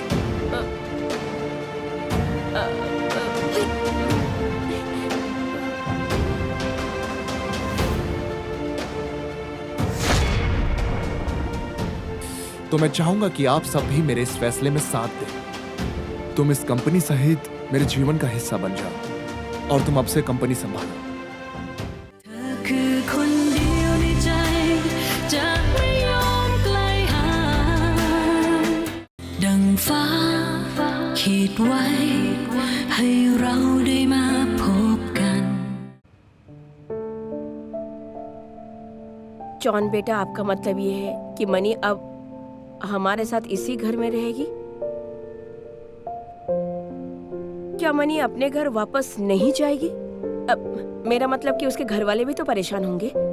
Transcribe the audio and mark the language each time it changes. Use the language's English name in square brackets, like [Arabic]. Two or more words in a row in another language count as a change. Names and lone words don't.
[Hindi] तो मैं चाहूंगा कि आप सब भी मेरे इस फैसले में साथ दें। तुम इस कंपनी सहित मेरे जीवन का हिस्सा बन जाओ और तुम अब से कंपनी संभालो। [Thai] เธอคือคนเดียวในใจจะไม่ยอมไกลห่างดังฟ้าขีดไว้ให้เราได้มาพบกัน [Hindi] चौन बेटा, आपका मतलब ये है कि मनी अब हमारे साथ इसी घर में रहेगी? क्या मनी अपने घर वापस नहीं जाएगी? अब मेरा मतलब कि उसके घर वाले भी तो परेशान होंगे।